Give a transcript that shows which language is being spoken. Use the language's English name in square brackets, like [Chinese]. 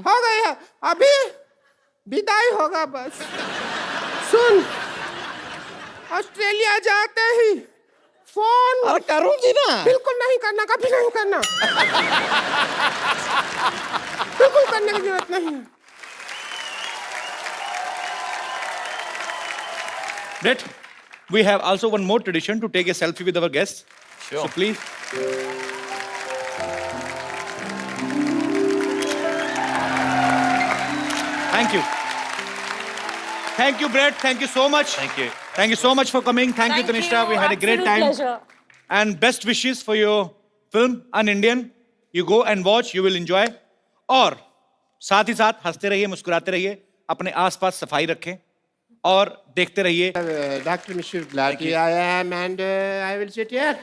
[Hindi] हो गई है, अभी विदाई होगा बस। सुन, ऑस्ट्रेलिया जाते ही फोन और करूंगी ना। बिल्कुल नहीं करना, कभी नहीं करना। बिल्कुल करने की जरूरत नहीं है। [English] Brett, we have also one more tradition to take a selfie with our guests. Sure. So please. Thank you. Thank you, Brett. Thank you so much. Thank you. Thank you so much for coming. Thank you, Tanisha. We had a great time. Pleasure. And best wishes for your film, Un-Indian. You go and watch. You will enjoy. [Hindi] और साथ ही साथ हंसते रहिए, मुस्कुराते रहिए, अपने आसपास सफाई रखें और देखते रहिए। [English] Dr. Mishra, glad I am and I will sit here.